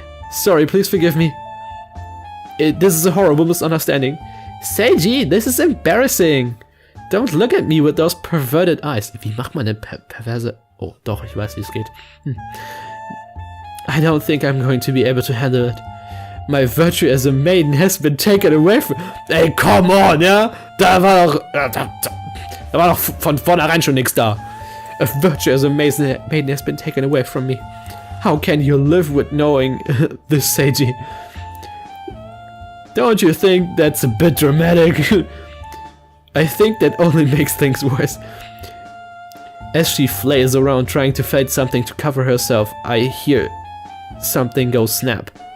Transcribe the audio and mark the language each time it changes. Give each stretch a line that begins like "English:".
English: Sorry, please forgive me. This is a horrible misunderstanding. Seiji, this is embarrassing. Don't look at me with those perverted eyes.
German: Wie macht man denn perverse... Oh, doch, ich weiß, wie es geht.
English: I don't think I'm going to be able to handle it. My virtue as a maiden has been taken away from... Ey, come on, ja?
German: Da war doch von vornherein schon nichts da.
English: A virtue as a maiden has been taken away from me. How can you live with knowing this, Seiji? Don't you think that's a bit dramatic? I think that only makes things worse. As she flails around trying to find something to cover herself, I hear something go snap.